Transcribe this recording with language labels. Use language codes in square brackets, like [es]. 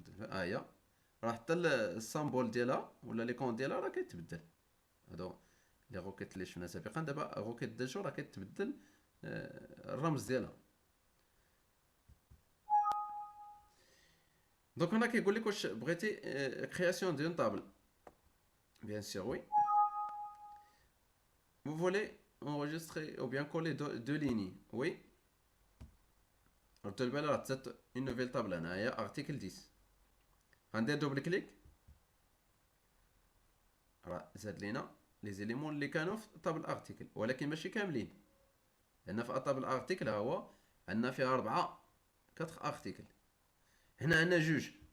[ar] ها هي راه حتى السامبول ديالها ولا لي كون ديالها راه كيتبدل. هادو لي روكيت اللي شفنا سابقا. دابا روكيت ديجو راه كيتبدل الرمز ديالها. دونك هنا كيقول لك واش بغيتي كرياسيون ديال طابل. [fr] Bien sûr, oui. Vous voulez enregistrer ou bien coller deux lignes. Oui. [ar] قلت البال راه تزاد [fr] une nouvelle table [ar] هنايا article 10. غندير دوبل كليك راه زاد لينا لي زيليمون اللي كانوا في طابل ارتيكل ولكن ماشي كاملين. لان في طابل ارتيكل ها هو عندنا فيها 4 ارتيكل. هنا عندنا جوج.